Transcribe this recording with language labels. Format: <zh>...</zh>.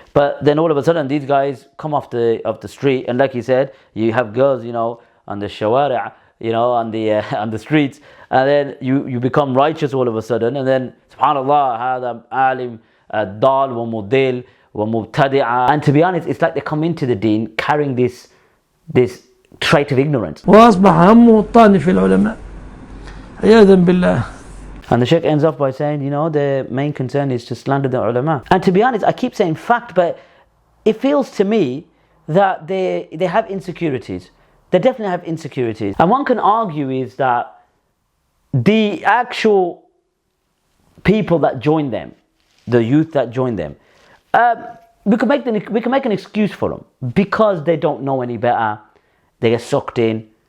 <en>But then all of a sudden these guys come off the street, and like you said, you have girls, you know, on the shawari', you know, on the streets, and then you become righteous all of a sudden, and then subhanallah,</en> <ar>hada alim dal wa mudil wa mubtadi'a.</ar> <en>And to be honest, it's like they come into the deen carrying this trait of ignorance.</en> <ar>وأصبح همه الطعن في العلماء عياذا بالله.</ar> <en>And the Shaykh ends off by saying, you know, their main concern is to slander the ulama. And to be honest, I keep saying fact, but it feels to me that they have insecurities. They definitely have insecurities. And one can argue is that the actual people that join them, the youth that join them, we can make an excuse for them because they don't know any better. They get sucked in.</en>